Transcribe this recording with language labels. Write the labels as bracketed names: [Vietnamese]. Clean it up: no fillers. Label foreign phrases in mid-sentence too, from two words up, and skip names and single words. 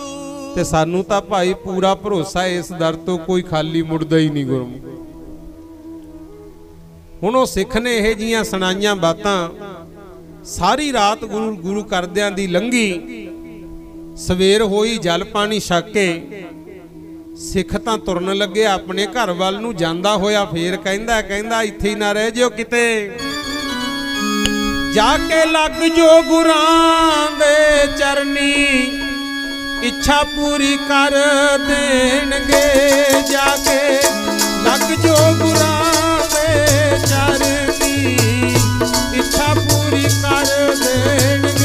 [Punjabi] ਤੇ ਸਾਨੂੰ ਤਾਂ ਭਾਈ ਪੂਰਾ ਭਰੋਸਾ, ਇਸ ਦਰ ਤੋਂ ਕੋਈ ਖਾਲੀ ਮੁੜਦਾ ਹੀ ਨਹੀਂ ਗੁਰਮੁਖ। ਹੁਣ ਉਹ ਸਿੱਖ ਨੇ ਇਹ ਜੀਆਂ ਸੁਣਾਈਆਂ ਬਾਤਾਂ, ਸਾਰੀ ਰਾਤ ਗੁਰੂ ਕਰਦਿਆਂ ਦੀ ਲੰਘੀ। ਸਵੇਰ ਹੋਈ, ਜਲ ਪਾਣੀ ਛਕ ਕੇ ਸਿੱਖ ਤਾਂ ਤੁਰਨ ਲੱਗੇ ਅਪਣੇ ਘਰ ਵਾਲ ਨੂੰ ਜਾਂਦਾ ਹੋਇਆ ਫਿਰ ਕਹਿੰਦਾ ਇੱਥੇ ਹੀ ਨਾ ਰਹਿ ਜਿਓ ਕਿਤੇ ਜਾਕੇ ਲੱਗ ਜੋ ਗੁਰਾਂ ਦੇ ਚਰਨੀ ਇੱਛਾ ਪੂਰੀ ਕਰ ਦੇਣਗੇ ਜਾਕੇ ਲੱਗ ਜੋ ਗੁਰਾਂ ਦੇ ਚਰਨੀ ਇੱਛਾ ਪੂਰੀ ਕਰ ਦੇਣਗੇ जाके लग जो गुरां दे चरनी इच्छा पूरी कर देणगे